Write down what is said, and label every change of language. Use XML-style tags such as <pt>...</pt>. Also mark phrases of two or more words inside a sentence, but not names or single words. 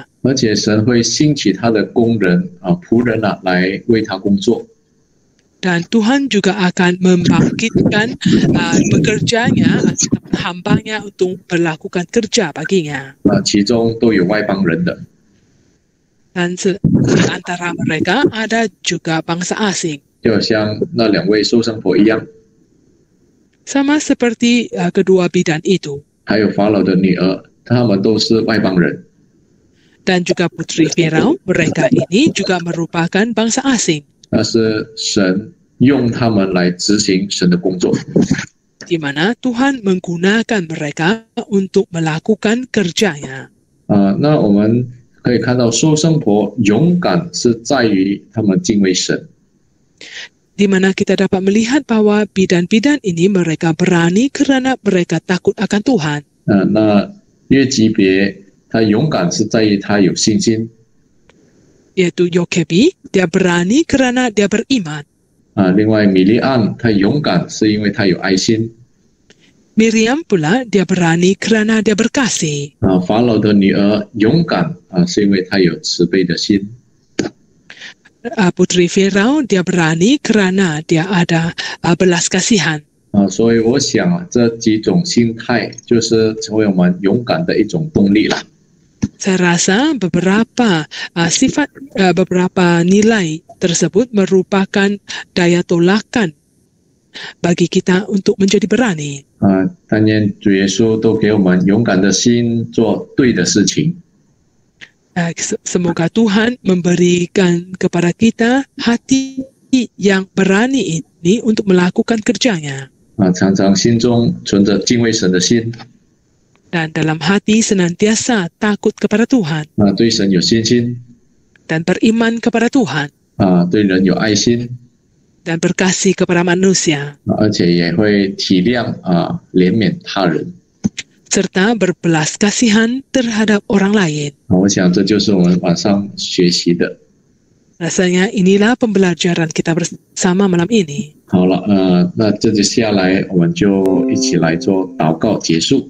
<zh>而且神会兴起他的工人仆人来为他工作。</zh> <ms>Dan Tuhan juga akan membangkitkan pekerjanya, hambanya untuk melakukan kerja baginya.</ms> <zh>其中都有外邦人的。</zh> <ms>Dan di antara mereka ada juga bangsa asing.</ms> <zh>就像那2位收生婆一样，</zh> <ms>Sama seperti kedua bidan itu.</ms> <zh>还有法老的女儿，他们都是外邦人。</zh> <ms>Dan juga putri Firaun, mereka ini juga merupakan bangsa asing.</ms> <zh>但是神用他们来执行神的工作。</zh> <ms>Di mana Tuhan menggunakan mereka untuk melakukan kerjanya.</ms> <zh>那我们可以看到收生婆勇敢是在于他们敬畏神。</zh> <ms>Di mana kita dapat melihat bahwa bidan-bidan ini mereka berani kerana mereka takut akan Tuhan.</ms> <zh>那约基别他勇敢是在于他有信心。</zh> <ms>Yaitu Yokebi, dia berani kerana dia beriman.</ms> <zh>另外米利暗他勇敢是因为他有爱心。</zh> <ms>Miriam pula dia berani kerana dia berkasih.</ms> <zh>法老的女儿勇敢是因为她有慈悲的心。</zh> <ms>Putri Firaun dia berani kerana dia ada belas kasihan.</ms> <zh>所以我想这几种心态就是成为我们勇敢的一种动力了。</zh> <ms>Saya rasa beberapa sifat, beberapa nilai tersebut merupakan daya tolakan bagi kita untuk menjadi berani.</ms> <zh>但愿主耶稣都给我们勇敢的心做对的事情。</zh> <ms>Semoga Tuhan memberikan kepada kita hati yang berani ini untuk melakukan kerjanya.</ms> <zh>常常心中存着敬畏神的心。</zh> <ms>Dan dalam hati senantiasa takut kepada Tuhan.</ms> <zh>对神有信心。</zh> <ms>Dan beriman kepada Tuhan.</ms> <zh>对人有爱心。</zh> <ms>Dan berkasih kepada manusia.</ms> <zh>而且也会体谅怜悯他人。</zh> <ms>Serta berbelas kasihan terhadap orang lain.</ms> <zh>我想这就是我们晚上学习的。</zh> <ms>Rasanya inilah pembelajaran kita bersama malam ini.</ms> <zh>好了，那这接下来我们就一起来做祷告结束。</zh>